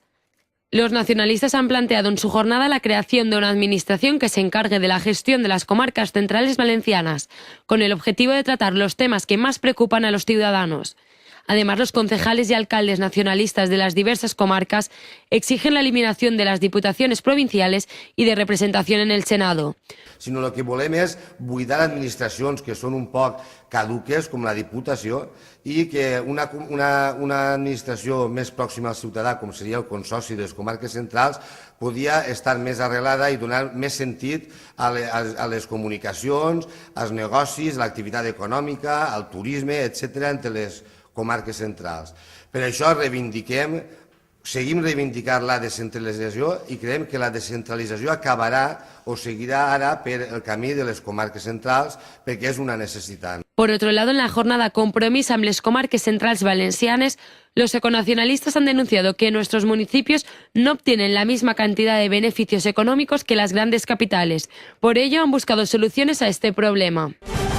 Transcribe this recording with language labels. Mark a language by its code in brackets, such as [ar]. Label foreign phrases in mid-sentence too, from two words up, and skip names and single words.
[es] Los nacionalistas han planteado en su jornada la creación de una administración que se encargue de la gestión de las comarcas centrales valencianas, con el objetivo de tratar los temas que más preocupan a los ciudadanos. Además, los concejales y alcaldes nacionalistas de las diversas comarcas exigen la eliminación de las diputaciones provinciales y de representación en el Senado. [ca] Sinó el que volem és buidar administracions que són un poc caduques, com la Diputació, i que una administració més pròxima al ciutadà, com seria el Consorci de les Comarques Centrals, podia estar més arrelada i donar més sentit a les comunicacions, als negocis, a l'activitat econòmica, al turisme, etc., entre les comarques centrals. Per això seguim reivindicant la descentralització i creiem que la descentralització acabarà o seguirà ara per el camí de les comarques centrals perquè és una necessitat. [es] Por otro lado, en la jornada Compromís amb les comarques centrals valencianes, los econacionalistas han denunciado que nuestros municipios no obtienen la misma cantidad de beneficios económicos que las grandes capitales. Por ello, han buscado soluciones a este problema.